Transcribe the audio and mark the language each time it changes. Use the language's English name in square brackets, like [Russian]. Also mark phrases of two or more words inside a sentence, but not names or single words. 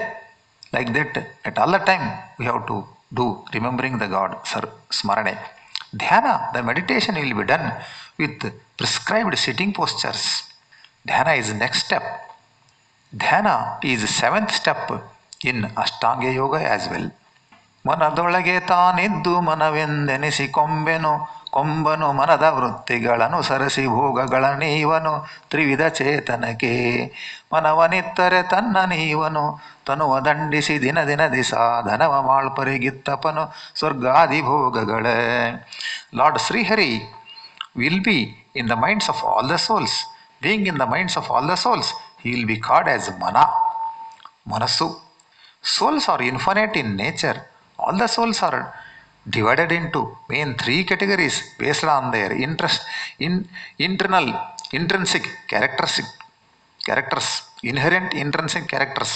[English] Like that, at all the time, we have to do remembering the God, Smarane. Dhyana, the meditation will be done with prescribed sitting postures. Dhyana is the next step. Dhyana is the seventh step in Ashtanga Yoga as well. [Kannada] ಮನದೊಳಗೆ ತಾನಿದ್ದು ಮನವೆಂದೆನಿಸಿ ಕೊಂಬನು ಮನದ ವೃತ್ತಿಗಳನ್ನು ಸರಸಿ ಭೋಗಗಳ ನೀವನು ತ್ರಿವಿಧ ಚೇತನಕ್ಕೆ ಮನವನಿತ್ತರೆ ತನ್ನ ನೀವನು ತನುವ ದಂಡಿಸಿ ದಿನ ಸಾಧನವ ಮಾಳ್ಪರಿಗಿತ್ತಪನು ಸ್ವರ್ಗಾದಿ ಭೋಗಗಳೇ. [English] Lord Srihari will be in the minds of all the souls. Being in the minds of all the souls, he will be called as Mana, Manasu. Souls are infinite in nature. All the souls are divided into main three categories based on their internal intrinsic characters, inherent intrinsic characters.